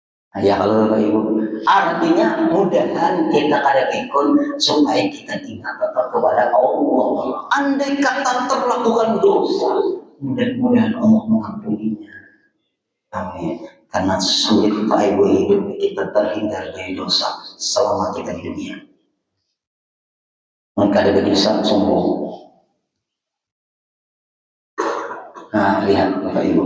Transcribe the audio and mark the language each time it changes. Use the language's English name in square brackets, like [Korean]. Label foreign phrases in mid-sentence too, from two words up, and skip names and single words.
[Indonesian] Nah, ya kalau Bapak Ibu, artinya mudahan kita kada pikun supaya kita ingat tetap kepada Allah. Andai kata terlakukan dosa, mudah-mudahan Allah mengampuninya. Amin. Karena sulit Pak Ibu hidup kita terhindar dari dosa selama kita di dunia. Maka ada berdosa sombong. Nah, lihat Bapak Ibu.